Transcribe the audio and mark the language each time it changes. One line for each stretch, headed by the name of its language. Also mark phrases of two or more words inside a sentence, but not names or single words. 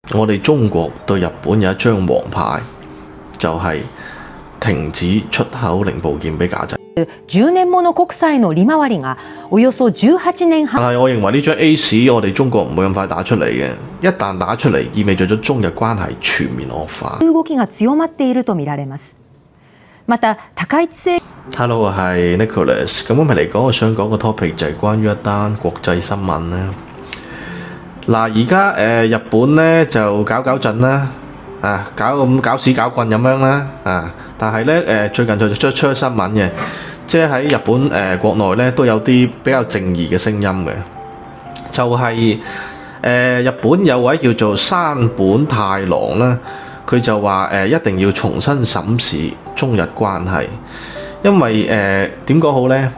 Cantonese: 我哋中國對日本有一張黃牌，就係停止出口零部件俾架仔。
Japanese: 10年物国債の利回りがおよそ18 年半。
Cantonese: 但係我認為呢張 A 市我哋中國唔會咁快打出嚟嘅，一旦打出嚟，意味著咗中日關係全面惡化。
Japanese: 動きが強まっていると見られます。また高市政
Cantonese: Hello， 我係 Nicholas。咁今日嚟講，我想講個 topic 就係關於一單國際新聞咧。嗱，而家日本咧就搞震啦，搞屎搞棍咁樣啦，但係咧最近就出新聞嘅，即係喺日本國內咧都有啲比較正義嘅聲音嘅，就係日本有位叫做山本太郎啦，佢就話一定要重新審視中日關係，因為點講好咧？